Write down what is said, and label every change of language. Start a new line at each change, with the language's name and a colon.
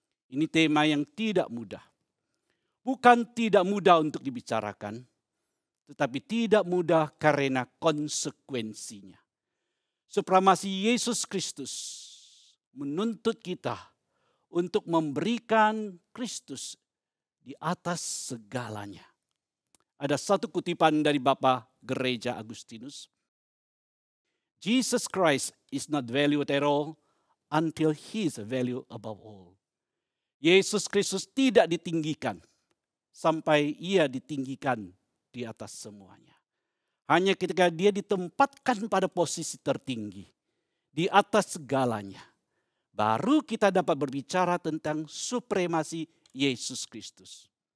Indonesian: Ini tema yang tidak mudah. Bukan tidak mudah untuk dibicarakan, tetapi tidak mudah karena konsekuensinya. Supremasi Yesus Kristus menuntut kita untuk memberikan Kristus di atas segalanya. Ada satu kutipan dari Bapak Gereja Agustinus.
English: Jesus Christ is not valued at all until He is valued above all.
Indonesian: Yesus Kristus tidak ditinggikan sampai Ia ditinggikan di atas semuanya. Hanya ketika Dia ditempatkan pada posisi tertinggi, di atas segalanya, baru kita dapat berbicara tentang supremasi Yesus Kristus.